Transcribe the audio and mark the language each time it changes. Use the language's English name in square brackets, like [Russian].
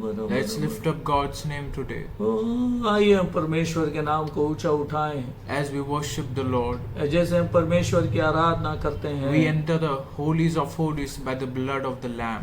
[English] Let's lift up God's name today. [Hindi] आइए हम परमेश्वर के नाम को ऊंचा उठाएं. [English] As we worship the Lord, [Hindi] जैसे हम परमेश्वर की आराधना करते हैं, [English] we enter the holies of holies by the blood of the Lamb.